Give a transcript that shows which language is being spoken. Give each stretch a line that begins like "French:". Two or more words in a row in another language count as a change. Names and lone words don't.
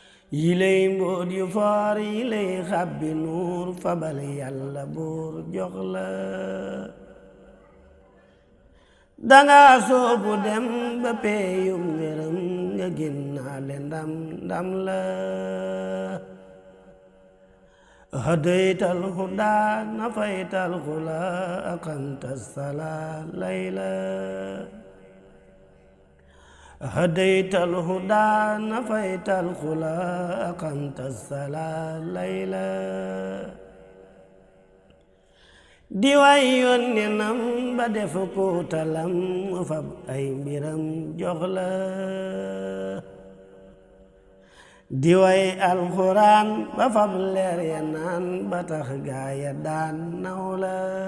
Wolof: Yilay mbóot yu foor, yilay xàbbi nuur, fabal Yàlla buur jox la. Danga soobu dem ba peeyum ngërëm, nga génnaale ndam, ndam la.
Arabic: هديت الهدى، نفيت الغلا، أقمت الصلاة ليلا. هديت الهدى، نفيت الغلا، أقمت الصلاة ليلا.
Wolof: Di way yónnenam ba def ko talam, mu fab ay mbiram jox la. Di way alxuraan ba fab leer ya naan, ba tax gaaya daan naw la.